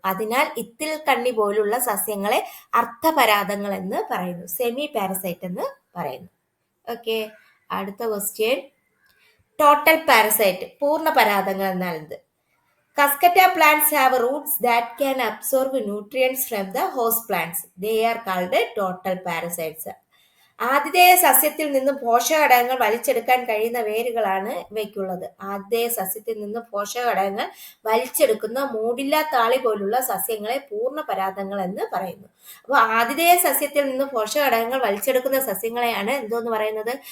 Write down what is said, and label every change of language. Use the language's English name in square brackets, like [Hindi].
[Malayalam] അതിനാൽ ഇത്തിൽ കണ്ണി പോലുള്ള സസ്യങ്ങളെ അർത്ഥപരാതങ്ങൾ എന്ന് പറയുന്നു, സെമി പാരസൈറ്റ് എന്ന് പറയുന്നു. ഓക്കെ, അടുത്ത ക്വസ്റ്റ്യൻ. ടോട്ടൽ പാരസൈറ്റ്, പൂർണ്ണ പരാതങ്ങൾ എന്നാണ്. [English] Cuscuta plants have roots that can absorb nutrients from the host plants. They are called total parasites. [Malayalam] ആതിഥേയ സസ്യത്തിൽ നിന്ന് പോഷകഘടകങ്ങൾ വലിച്ചെടുക്കാൻ കഴിയുന്ന വേരുകളാണ് ഇവയ്ക്കുള്ളത്. ആതിഥേയ സസ്യത്തിൽ നിന്ന് പോഷകഘടകങ്ങൾ വലിച്ചെടുക്കുന്ന മൂടില്ല താളി പോലുള്ള സസ്യങ്ങളെ പൂർണ്ണ പരാതങ്ങൾ എന്ന് പറയുന്നു. അപ്പോൾ ആതിഥേയ സസ്യത്തിൽ നിന്ന് പോഷകഘടകങ്ങൾ വലിച്ചെടുക്കുന്ന സസ്യങ്ങളെയാണ് എന്തോന്ന് പറയുന്നത്?